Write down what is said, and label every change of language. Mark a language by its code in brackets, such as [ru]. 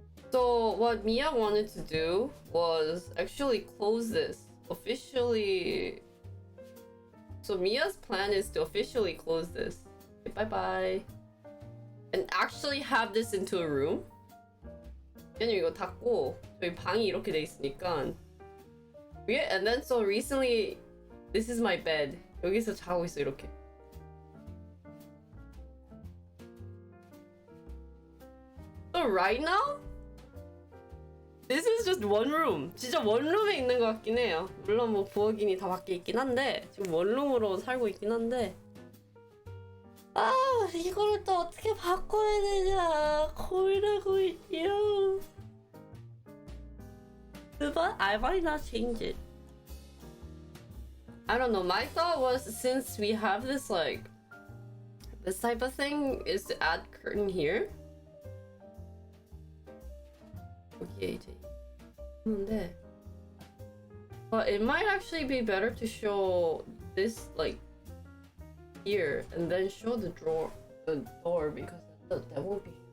[en] So what Mia wanted to do was actually close this officially. So Mia's plan is to officially close this. Okay, bye bye. And actually have this into a room. [ko] 왜냐면 이거 닫고 저희 방이 이렇게 돼 있으니까. [en] And then so recently, this is my bed. [ko] 여기서 자고 있어 이렇게. [en] So right now, this is just one room. [ko] 진짜 원룸에 있는 것 같긴 해요. 물론 뭐 부엌이니 다 밖에 있긴 한데 지금 원룸으로 살고 있긴 한데. 이거를 또 어떻게 바꿔야 되냐 고민하고 있지요. [en] But I might not change it. I don't know. My thought was, since we have this like this type of thing, is to add curtain here. [ko] 여기에 이제 있는데, [en] but it might actually be better to show this like here and then show the door because that won't be.